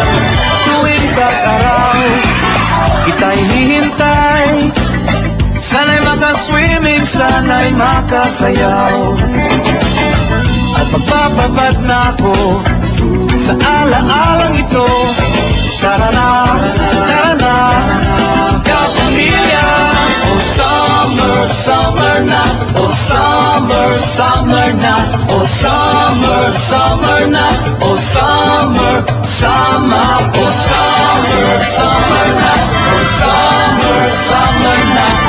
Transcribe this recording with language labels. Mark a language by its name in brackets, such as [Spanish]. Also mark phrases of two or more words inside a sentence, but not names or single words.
[Filipino] Tuwing tag-araw, kita'y hihintay, sana'y makaswimming, sana'y makasayaw. At magpapabad na ako sa ala-alang ito. Tara na, tara na, kapamilya. [English] Oh summer, summer na. Oh summer, summer na. Oh summer, summer na. Oh summer, summer. Oh summer, summer na. Oh summer, summer na.